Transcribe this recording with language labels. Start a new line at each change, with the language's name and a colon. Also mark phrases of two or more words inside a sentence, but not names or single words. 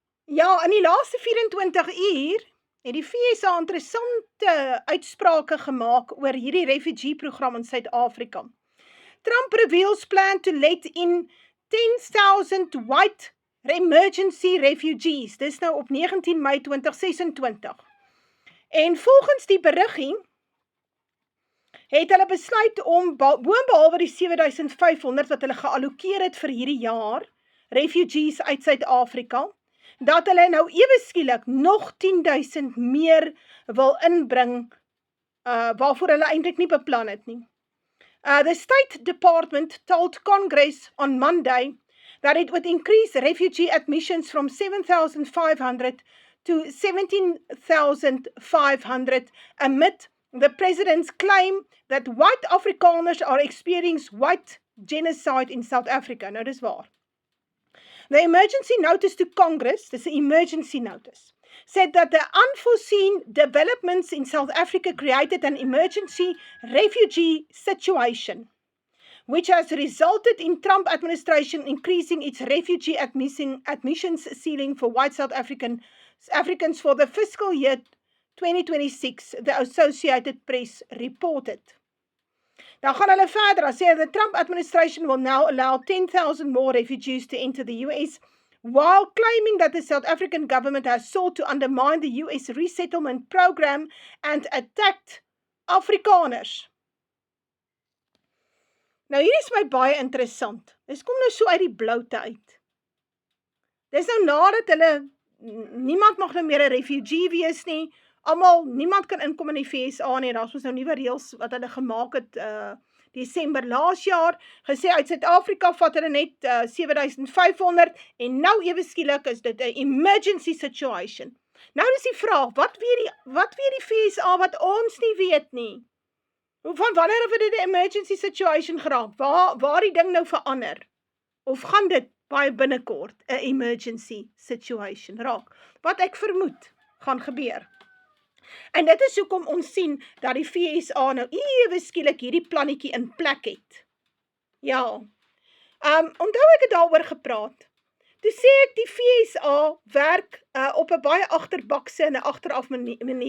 Afrikaans: Ja, in die laaste 24 uur het die VSA interessante uitsprake gemaak oor hierdie refugee-program in Suid-Afrika.
English: Trump reveals plan to let in 10,000 white emergency refugees.
Afrikaans: Dis nou op 19 Mei 2026. En volgens die beriggie het hulle besluit om boonbehalwe die 7,500 wat hulle geallokeer het vir hierdie jaar, refugees uit Suid-Afrika, dat hulle nou ewe skielik nog 10,000 meer wil inbring, waarvoor hulle eintlik nie beplan het nie.
English: The State Department told Congress on Monday that it would increase refugee admissions from 7,500 to 17,500 amid the president's claim that white Afrikaners are experiencing white genocide in South Africa.
Afrikaans: Nou, dis waar.
English: The emergency notice to Congress, this is an emergency notice, said that the unforeseen developments in South Africa created an emergency refugee situation, which has resulted in Trump administration increasing its refugee admissions ceiling for white South Africans for the fiscal year 2026, the Associated Press reported.
Afrikaans: Dan gaan hulle verder en sê
English: the Trump administration will now allow 10,000 more refugees to enter the US, while claiming that the South African government has sought to undermine the US resettlement program and attacked Afrikaners.
Afrikaans: Nou hier is my baie interessant. Dis kom nou so uit die bloute uit. Dis nou nadat hulle, niemand mag nou meer 'n refugee wees nie, niemand kan inkom in die VSA nie, daar was nou nuwe reëls wat hulle gemaak het, Desember laas jaar, gesê uit Suid-Afrika vat hulle net 7,500 en nou ewe skielik is dit 'n
English: emergency situation.
Afrikaans: Nou is die vraag, wat weet die VSA wat ons nie weet nie? Van wanneer het dit 'n
English: emergency situation
Afrikaans: geraak? Waar die ding nou verander? Of gaan dit baie binnekort 'n
English: emergency situation
Afrikaans: raak? Wat ek vermoed gaan gebeur. En dit is hoekom ons sien dat die VSA nou ewe skielik hierdie plannetjie in plek het. Ja. Onthou ek het daaroor gepraat. Toe sê ek die VSA werk op 'n baie agterbakse en 'n agteraf manier.